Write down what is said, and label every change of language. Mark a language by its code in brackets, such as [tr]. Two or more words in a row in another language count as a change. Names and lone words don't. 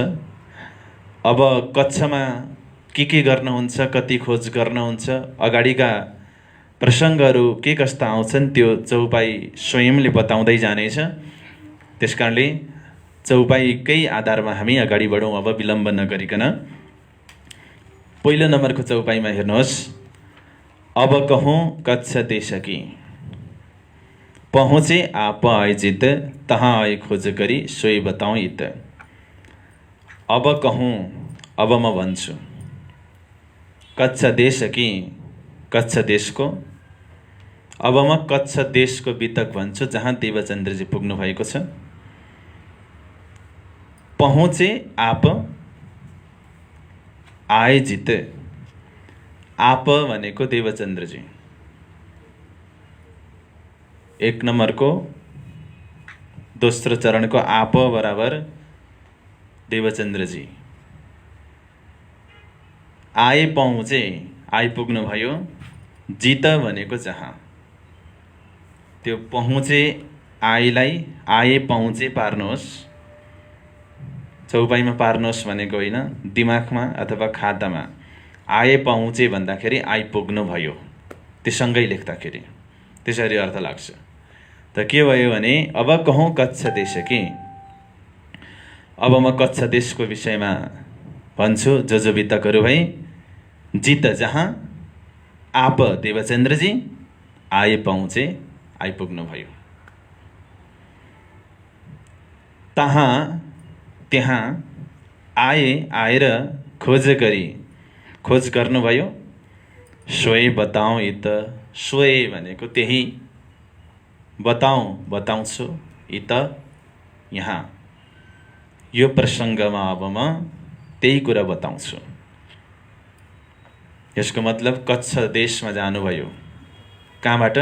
[ne] अब कच्छमा के गर्नुहुन्छ, कति खोज गर्नुहुन्छ, अगाडिका प्रसङ्गहरू के कस्ता आउँछन् त्यो चौपाई स्वयंले बताउँदै जानेछ। त्यसकारणले चौपाईकै आधारमा हामी अगाडि बढौँ। अब विलम्ब नगरिकन पहिलो नम्बरको चौपाईमा हेर्नुहोस्। [hi] अब कहूँ कच्छ देश की, पहुँचे आप आयोजित, तहाँ आए खोज करी सोई बताऊँ इत। अब कहूँ, [ne] अब म भन्छु [hi] कच्छ देश की, [ne] कच्छ देशको। अब म कच्छ देशको वितक भन्छु जहाँ देवचन्द्रजी पुग्नु भएको छ। [hi] पहुँचे आप आयोजित, [ne] आप भनेको देवचन्द्रजी। 1 नम्बरको दोस्रो चरणको आप बराबर देवचन्द्रजी। [hi] आए पहुँचे, [ne] आइपुग्नु भयो। जित भनेको जहाँ, त्यो पहुँचे आएलाई [hi] आए पहुँचे [ne] पार्नुहोस्। चौपाईमा पार्नुहोस् भनेको होइन, दिमागमा अथवा खातामा। [hi] आए पहुँचे [ne] भन्दाखेरि आइपुग्नु भयो, त्यससँगै लेख्दाखेरि त्यसरी अर्थ लाग्छ। त के भयो भने [hi] अब कहूँ कच्छ देश की, [ne] अब म कच्छ देशको विषयमा भन्छु। जो वितकहरू भई, जित जहाँ, आप देवचन्द्रजी [hi] आए पहुँचे, [ne] आइपुग्नु भयो। तहाँ त्यहाँ, आए आएर, खोज गरी खोज गर्नुभयो। [hi] सोए बताऊँ इत, [ne] सोए भनेको त्यही, बताऊँ बताउँछु, इत यहाँ, यो प्रसङ्गमा अब म त्यही कुरा बताउँछु। यसको मतलब कच्छ देशमा जानुभयो। कहाँबाट?